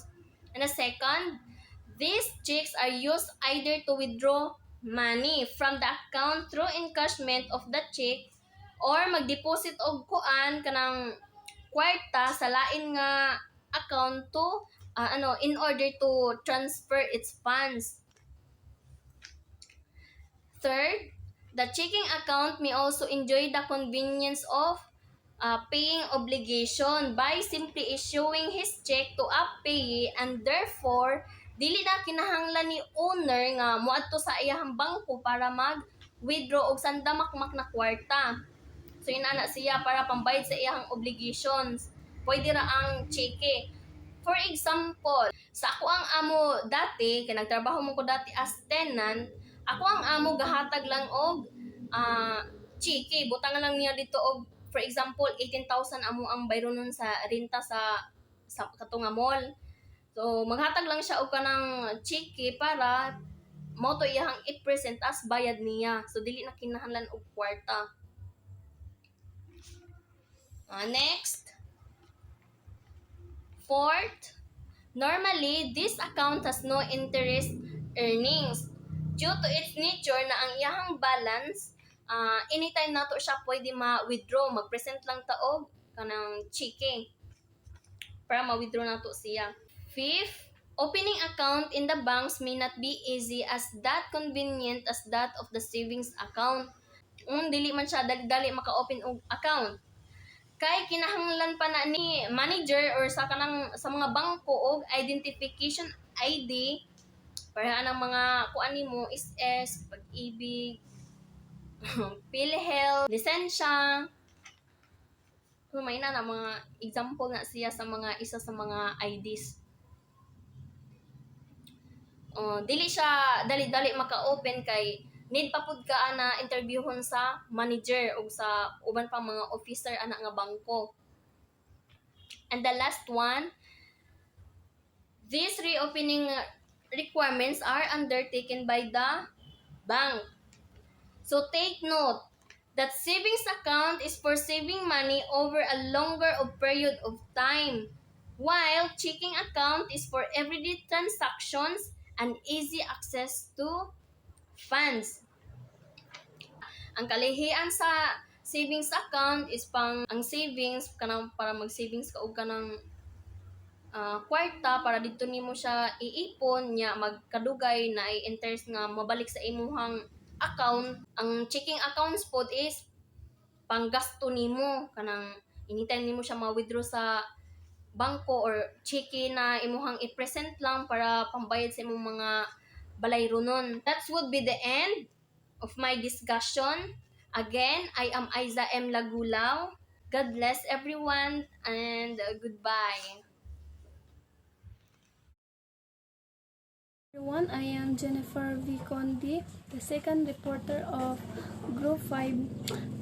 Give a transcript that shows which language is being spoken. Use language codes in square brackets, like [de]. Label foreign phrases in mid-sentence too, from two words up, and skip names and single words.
[en] And the second, these checks are used either to withdraw money from the account through encashment of the check or [ceb] mag-deposit og kuan kanang kwarta sa lain nga account [en] to in order to transfer its funds. Third, the checking account may also enjoy the convenience of paying obligation by simply issuing his check to a payee, and therefore [ceb] dili na kinahanglan ni owner nga moadto sa iyahang bangko para mag-withdraw og sandamakmak na kwarta. So inana siya para pambayad sa iyahang obligations. Pwede ra ang cheque. [en] For example, [ceb] sa ako ang amo dati, kay nagtrabaho mo ko dati [en] as tenant, [ceb] ako ang amo gahatag lang og cheque. Butangan lang niya dito og, [en] for example, [ceb] 18,000 amo ang bayro nun sa renta sa katunga mall. So maghatag lang siya og kanang cheque para mo to iyahang i-present as bayad niya. So dili na kinahanglan og kwarta. [en] Next, fourth, normally this account has no interest earnings due to its nature [ceb] na ang iyahang balance anytime nato siya pwede ma-withdraw, mag-present lang taog kanang cheque para ma-withdraw nato siya. [en] Fifth, opening account in the banks may not be easy as that convenient as that of the savings account. [ceb] Dili man siya dali-dali maka-open og account. Kay kinahanglan pa na ni manager or sa mga bangko og [en] identification ID [ceb] para anang mga kuan nimo SS, Pag-ibig, PhilHealth, lisensya. So may na mga example na siya sa mga isa sa mga IDs. Dili siya dali-dali maka-open kay need pa pud ka na interviewon sa manager o sa uban pang mga officer ana nga bangko. [en] And the last one, these reopening requirements are undertaken by the bank. So take note that savings account is for saving money over a longer period of time, while checking account is for everyday transactions and easy access to funds. [ceb] Ang kalihian sa [en] savings account is [ceb] ang savings kanang para mag-savings ka og kanang kwarta para dito nimo siya iipon nya magkadugay na interest nga mabalik sa imuhang account. Ang [en] checking accounts [ceb] pod is panggasto nimo kanang anytime nimo siya ma-withdraw sa bangko or cheque na imuhang i-present lang para pambayad sa imong mga balayro nun. [en] That would be the end of my discussion. Again, I am Aiza M. Lagulaw. God bless everyone and goodbye. Everyone, I am Jennifer V. Condi, the second reporter of Group 5.